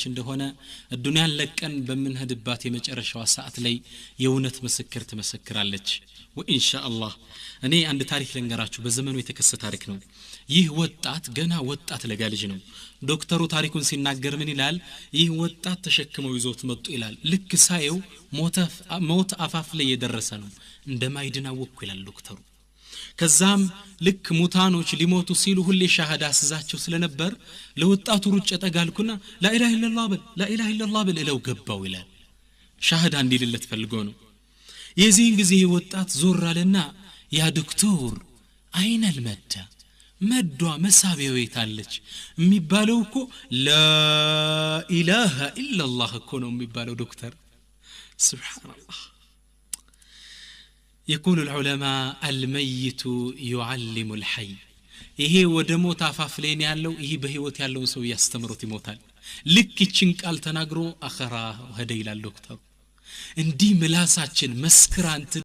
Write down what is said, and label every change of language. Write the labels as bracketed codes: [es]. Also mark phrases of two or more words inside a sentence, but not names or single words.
[am] እንደሆነ الدنيا ለቀን በመንሄድባት የመጨረሻው ሰዓት ላይ የእውነት መስክር ትመሰክራለች ወኢንሻአላህ እኔ አንድ ታሪክ ልንገራችሁ በዘመኑ የተከሰተ ታሪክ ነው ይህ ወጣት ገና ወጣት ለጋ ልጅ ነው ዶክተሩ ታሪኩን ሲናገር ምን ይላል ይህ ወጣት ተሸክመው ይዞት መጡ ይላል ልክ ሳየው ሞት አፋፍ ላይ የደረሰ ነው እንደማይድና ወኩ ይላል ዶክተሩ ከዛም ልክ ሙታኖች ሊሞቱ ሲሉ ሁሌ ሻሃዳ አስዛቸው ስለነበር ለወጣቱ ሩጭ ተጋልኩና [ar] لا اله الا الله [am] በል [ar] لا اله الا الله [am] በል እለው ገባው ይላል ሻሃዳ እንዲልለት ፈልጎ ነው የዚህን ጊዜ ወጣት ዞር አለና ያ ዶክተር አይነ المد መዷ መሳቢያው የታለች የሚባለው እኮ [ar] لا اله الا الله [am] እኮ ነው የሚባለው ዶክተር [ar] سبحان الله يقول العلماء الميت يعلم الحي [am] ይሄ ወደ ሞት አፋፍ ላይ ያለው ይሄ በህይወት ያለው ሰው ያስተምሩት ይሞታል ልክ እቺን ቃል ተናግሮ አኸራ ወደ ይላል ዶክተር እንዲህ ምላሳችን መስክራንት